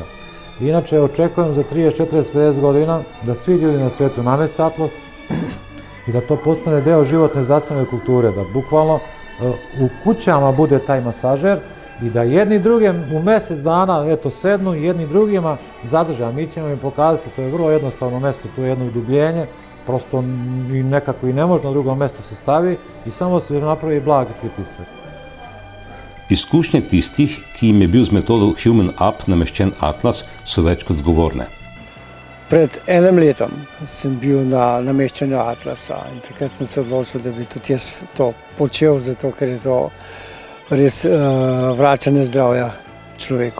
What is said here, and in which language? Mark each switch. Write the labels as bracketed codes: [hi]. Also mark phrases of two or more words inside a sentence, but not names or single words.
[sr] Inače, očekujem za 30, 40, 50 godina da svi ljudi na svijetu nameste atlas i da to postane deo životne zdravstvene kulture, da bukvalno u kućama bude taj masažer i da jedni drugim u mjesec dana sednu i jedni drugima zadrže, a mi ćemo im pokazati, to je vrlo jednostavno mesto, tu je jedno udubljenje, prosto nekako i ne može na drugo mesto se stavi i samo se napravi blagi pritisak. [sl] Izkušnje tistih, ki jim je bil z metodo Human Up nameščen atlas, so več kot zgovorne. Pred 1 letom sem bil na nameščanju atlasa in takrat sem se odločil, da bi tudi jaz to počel, zato ker je to res vračanje zdravja človeku.